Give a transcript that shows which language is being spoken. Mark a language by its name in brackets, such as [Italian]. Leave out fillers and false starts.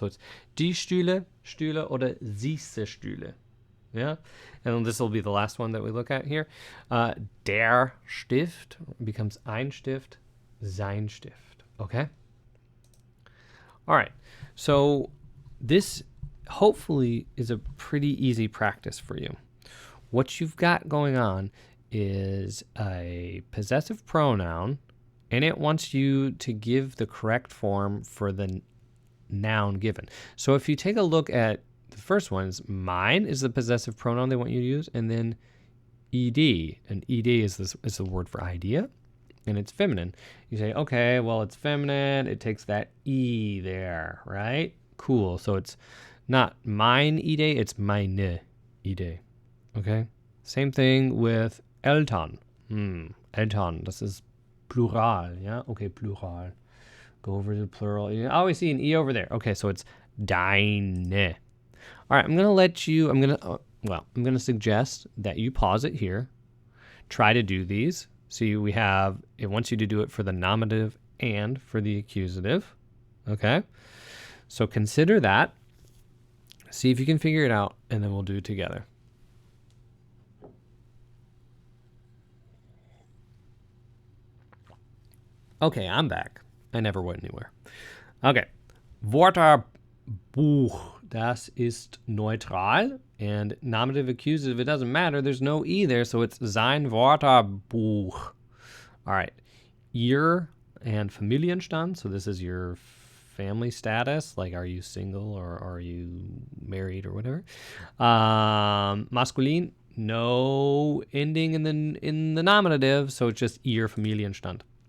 [English] So it's [German] die Stühle, Stühle, oder diese Stühle. [English] Yeah? And this will be the last one that we look at here. [German] Der Stift [English] becomes [German] ein Stift, sein Stift. [English] Okay? All right. So this hopefully is a pretty easy practice for you. What you've got going on is a possessive pronoun, and it wants you to give the correct form for the noun given. So if you take a look at the first ones, mine is the possessive pronoun they want you to use, and then ed, and ed is the word for idea, and it's feminine. You say, okay, well, it's feminine. It takes that e there, right? Cool. So it's not mine Idee, it's [German] meine Idee. [English] Okay? Same thing with Eltern. [German] Eltern, das ist Plural, yeah? [English] Okay, Plural. Go over to the plural. You always see an E over there. Okay, so it's [German] deine. [English] All right, I'm going to suggest that you pause it here. Try to do these. See, it wants you to do it for the nominative and for the accusative. Okay? So consider that. See if you can figure it out, and then we'll do it together. Okay, I'm back. I never went anywhere. Okay. [German] Wörterbuch, das ist neutral. [English] And nominative, accusative, it doesn't matter. There's no E there, so it's [German] sein Wörterbuch. [English] All right. Ihr and Familienstand, so this is your family status, like are you single or are you married or whatever. Maskulin, no ending in the nominative, so it's just [German] ihr Familienstand.